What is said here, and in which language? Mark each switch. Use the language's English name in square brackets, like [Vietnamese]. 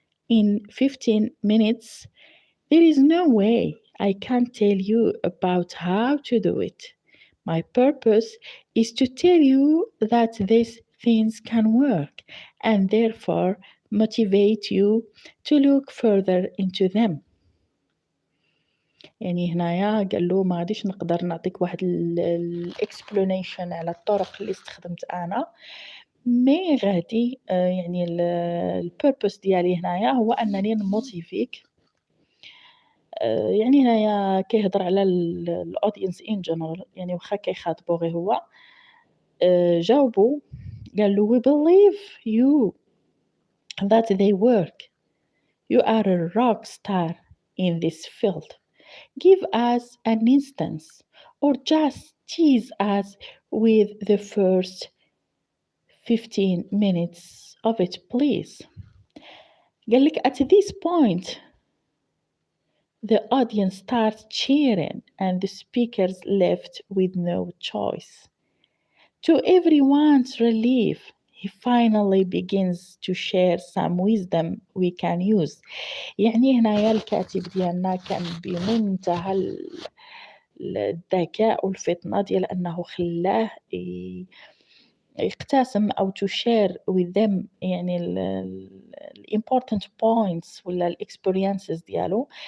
[English] In 15 minutes there is no way I can tell you about how to do it. My purpose is to tell you that these things can work and therefore motivate you to look further into them. [Arabic] يعني هنايا قال له ما غاديش نقدر نعطيك واحد الاكسبلانيشن على الطرق اللي استخدمت انا، مي غادي يعني البيربوس ديالي هنايا هو انني نموتيفيك. يعني هنايا كيهضر على الاودينس ان جنرال، يعني واخا كيخاطبو غير هو. جاوبو قال له [English] we believe you that they work. You are a rock star in this field. Give us an instance or just tease us with the first 15 minutes of it, please. [Arabic] قال لك [English] at this point the audience starts cheering and the speakers left with no choice. To everyone's relief, he finally begins to share some wisdom we can use. [Arabic] يعني هنايا الكاتب ديالنا كان بمنتهى الذكاء والفطنة ديال أنه خلاه يقتسم أو [English] to share with them [Arabic] يعني ال important points ولا ال experiences ديالو.